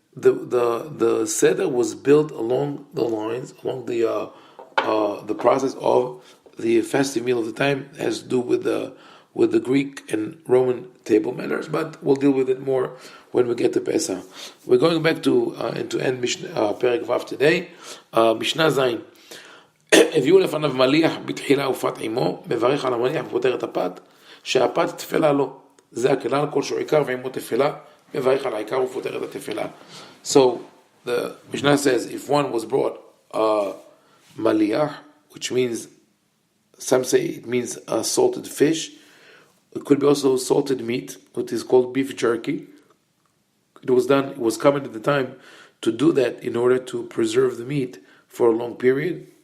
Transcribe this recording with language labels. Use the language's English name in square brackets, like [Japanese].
[English] the seder was built along the process of the festive meal of the time. It has to do with the Greek and Roman table manners, but we'll deal with it more when we get to Pesach. We're going back to end Mishnah Perek Vav today. Mishnah Zayin. [Hebrew] הביאו לפניו מליח בתחילה ופת עמו, מברך על המליח ופותר את הפת, שהפת תפלה לו. זה הכלל, כל שהוא עיקר ועמו תפלה, מברך על העיקר ופותר את התפלה. [English] So, the Mishnah says, if one was brought maliach, which means, some say it means salted fish, it could be also salted meat, which is called beef jerky. It was common at the time to do that in order to preserve the meat for a long period.